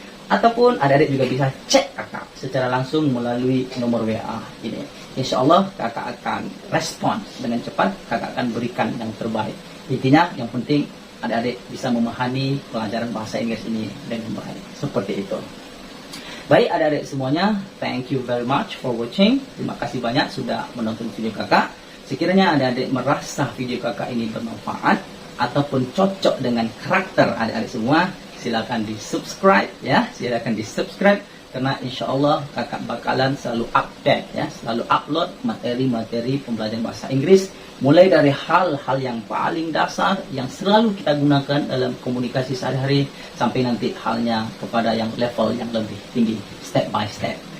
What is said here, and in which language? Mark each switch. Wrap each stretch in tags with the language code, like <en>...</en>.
<id>Ataupun adik-adik juga bisa cek kakak secara langsung melalui nomor WA ini. Insya Allah kakak akan respon dengan cepat, kakak akan berikan yang terbaik. Intinya yang penting adik-adik bisa memahami pelajaran bahasa Inggris ini dengan baik. Seperti itu. Baik adik-adik semuanya,</id> <en>thank you very much for watching.</en> <id>Terima kasih banyak sudah menonton video kakak. Sekiranya adik-adik merasa video kakak ini bermanfaat ataupun cocok dengan karakter adik-adik semua, silakan di subscribe ya, silakan di subscribe karena insya Allah kakak bakalan selalu update ya, selalu upload materi-materi pembelajaran bahasa Inggris mulai dari hal-hal yang paling dasar yang selalu kita gunakan dalam komunikasi sehari-hari sampai nanti halnya kepada yang level yang lebih tinggi, step by step.</id>